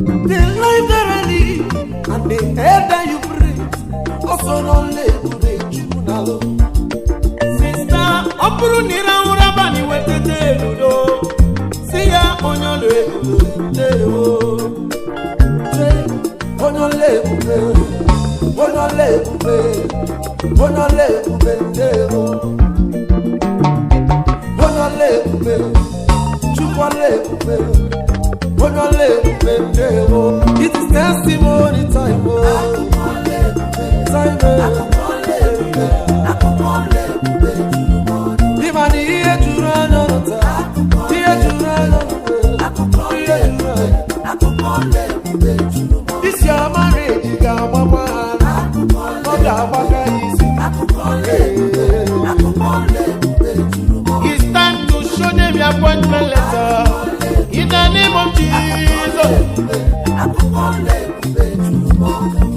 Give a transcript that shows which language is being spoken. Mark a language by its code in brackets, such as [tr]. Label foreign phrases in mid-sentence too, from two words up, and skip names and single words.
[en] The life that I live and the air that you breathe, also no labor, [ig] Chukwu na lo. Sister, ọ bụrụ na ị rahụrụ abalị, wetete eludo. Si ya, onye ọlụ eludo, ndewo. Onye ọla ebube, onye ọla ebube, onye ọla ebube, ndewo. Onye ọla ebube, Chukwu ọla ebube, onye ọla ebube, ndewo. [en] It is testimony time, oh. Time, oh. [ig] Ịma na ihe juru anya ọrụ taa, ihe juru anya ọrụ [en] This your marriage, you got one, one. [ig] Ọ ga-agbaga isi. [en] It's time to show them your appointment letter. In the name of Jesus. Testify.